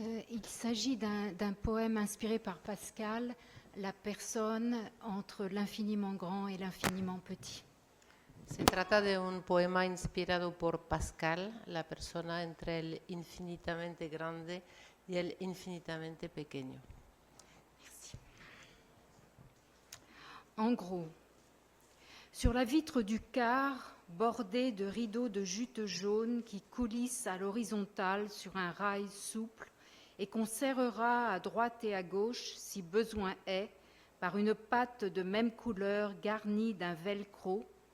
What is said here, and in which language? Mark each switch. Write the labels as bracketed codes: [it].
[fr] Il s'agit d'un poème inspiré par Pascal, la personne entre l'infiniment grand et l'infiniment petit. [es] Se trata de un poema inspirado por Pascal, la persona entre el infinitamente grande y el infinitamente pequeño. [fr] Merci. En gros, sur la vitre du quart, bordée de rideaux de jute jaune qui coulissent à l'horizontale sur un rail souple et qu'on serrera à droite et à gauche, si besoin est, par une patte de même couleur garnie d'un velcro.